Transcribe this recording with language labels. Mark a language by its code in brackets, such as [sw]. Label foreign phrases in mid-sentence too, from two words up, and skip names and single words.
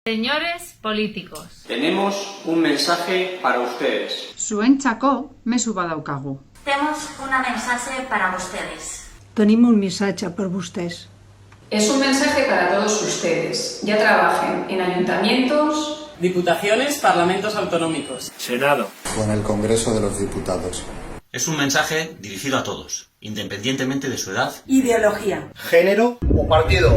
[es] Señores políticos, tenemos un mensaje para ustedes. [eu] Zuentzako mezu badaukagu. [es] Tenemos un mensaje para ustedes. [ca] Tenim un missatge per vostès. [es] Es un mensaje para todos ustedes, ya trabajen en ayuntamientos, diputaciones, parlamentos autonómicos, Senado o en el Congreso de los Diputados. Es un mensaje dirigido a todos, independientemente de su edad, ideología, género o partido.